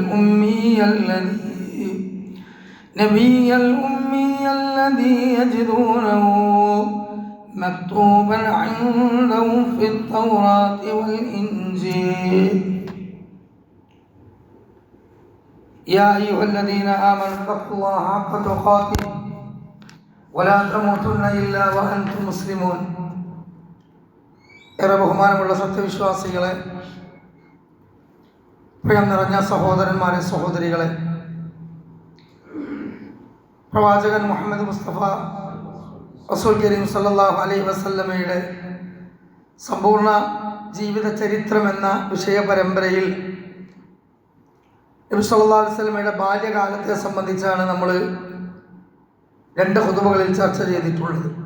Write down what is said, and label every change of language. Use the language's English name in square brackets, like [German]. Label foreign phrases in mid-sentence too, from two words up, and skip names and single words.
[Arabic] الأمي الذي يجدونه مكتوبا عندهم في التوراة والإنجيل يا أيها الذين آمنوا اتقوا الله حق تقاته ولا تموتن إلا وأنتم مسلمون [Malayalam] ഏറെ ബഹുമാനമുള്ള സത്യവിശ്വാസികളെ, പ്രിയം നിറഞ്ഞ സഹോദരന്മാരെ, സഹോദരികളെ, പ്രവാചകൻ മുഹമ്മദ് മുസ്തഫ [Arabic] رسول كريم صلى الله عليه وسلم [Malayalam] സമ്പൂർണ്ണ ജീവിത ചരിത്രം എന്ന വിഷയ പരമ്പരയിൽ നബി [Arabic] صلى الله عليه وسلم [Malayalam] ബാല്യകാലത്തെ സംബന്ധിച്ചാണ് നമ്മൾ 2 ഖുതുബകളിൽ ചർച്ച ചെയ്തിട്ടുള്ളത്.